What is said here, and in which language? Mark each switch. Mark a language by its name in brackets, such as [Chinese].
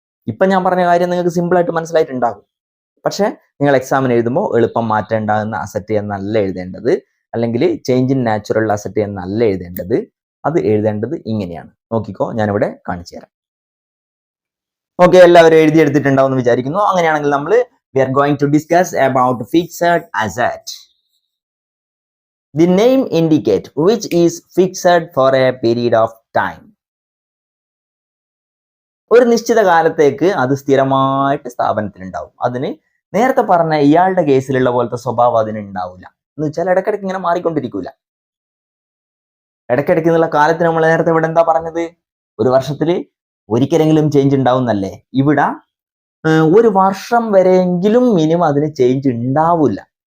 [Malayalam] ഇപ്പൊ ഞാൻ പറഞ്ഞ കാര്യം നിങ്ങൾക്ക് സിമ്പിൾ ആയിട്ട് മനസ്സിലായിട്ടുണ്ടാകും. പക്ഷെ നിങ്ങൾ എക്സാമിന് എഴുതുമ്പോൾ എളുപ്പം മാറ്റം ഉണ്ടാകുന്ന അസറ്റ് എന്നല്ല എഴുതേണ്ടത്, അല്ലെങ്കിൽ ചേഞ്ച് ഇൻ നാച്ചുറൽ അസറ്റ് എന്നല്ല എഴുതേണ്ടത്. അത് എഴുതേണ്ടത് ഇങ്ങനെയാണ്. നോക്കിക്കോ, ഞാനിവിടെ കാണിച്ചു തരാം. ഓക്കെ, എല്ലാവരും എഴുതിയെടുത്തിട്ടുണ്ടാവും എന്ന് വിചാരിക്കുന്നു. അങ്ങനെയാണെങ്കിൽ നമ്മൾ [English] we are going to discuss about fixed asset. The name indicate which is fixed for a period of time. [Malayalam] ഒരു നിശ്ചിത കാലത്തേക്ക് അത് സ്ഥിരമായിട്ട് സ്ഥാപനത്തിലുണ്ടാവും. അതിന് നേരത്തെ പറഞ്ഞ ഇയാളുടെ കേസിലുള്ള പോലത്തെ സ്വഭാവം അതിന് ഉണ്ടാവില്ല. എന്ന് വെച്ചാൽ ഇടയ്ക്കിടയ്ക്ക് ഇങ്ങനെ മാറിക്കൊണ്ടിരിക്കൂല. ഇടയ്ക്കിടയ്ക്ക് എന്നുള്ള കാലത്തിന് നമ്മൾ നേരത്തെ ഇവിടെ എന്താ പറഞ്ഞത്? ഒരു വർഷത്തിൽ ഒരിക്കലെങ്കിലും ചേഞ്ച് ഉണ്ടാവും എന്നല്ലേ? ഇവിടെ ഒരു വർഷം വരെയെങ്കിലും മിനിമം അതിന് ചേഞ്ച് ഉണ്ടാവില്ല.